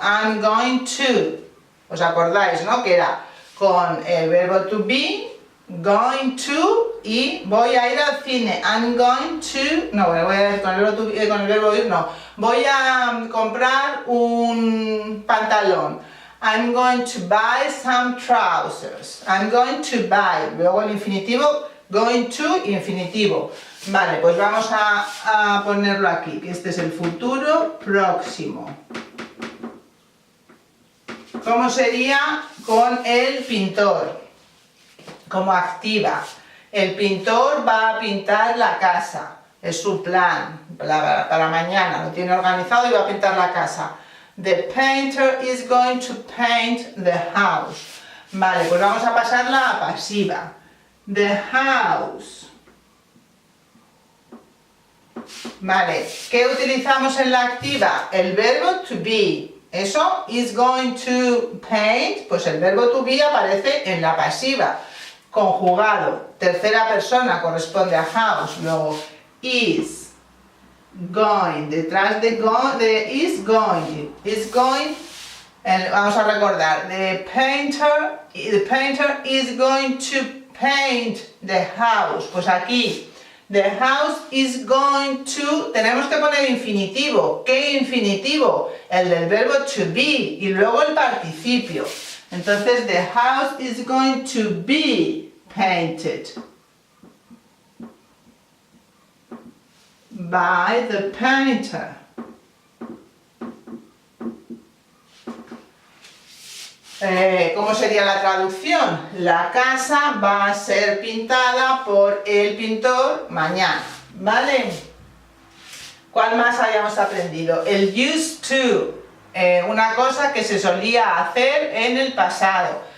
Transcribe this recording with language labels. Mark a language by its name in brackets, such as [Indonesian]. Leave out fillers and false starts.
[English] I'm going to. [Spanish] ¿Os acordáis, no? Que era con el verbo to be, going to y voy a ir al cine. [English] I'm going to. [Spanish] No, voy a ir con el verbo ir, no. Voy a comprar un pantalón. [English] I'm going to buy some trousers. I'm going to buy. [Spanish] Luego el infinitivo, going to, infinitivo. Vale, pues vamos a ponerlo aquí, que este es el futuro próximo. ¿Cómo sería con el pintor? Como activa. El pintor va a pintar la casa. Es su plan para mañana. Lo tiene organizado y va a pintar la casa. [English] The painter is going to paint the house. [Spanish] Vale, pues vamos a pasarla a pasiva. [English] The house. [Spanish] Vale, ¿qué utilizamos en la activa? El verbo to be. Eso, [English] is going to paint, [Spanish] pues el verbo to be aparece en la pasiva. Conjugado, tercera persona, corresponde a house. Luego, is going, detrás de is going. [English] Is going, [Spanish] vamos a recordar, [English] the painter is going to paint the house. [Spanish] Pues aquí, [English] the house is going to, [Spanish] tenemos que poner infinitivo. ¿Qué infinitivo? El del verbo to be y luego el participio. [English] Entonces, the house is going to be painted by the painter. [Spanish] ¿Cómo sería la traducción? La casa va a ser pintada por el pintor mañana, ¿vale? ¿Cuál más habíamos aprendido? El used to, una cosa que se solía hacer en el pasado.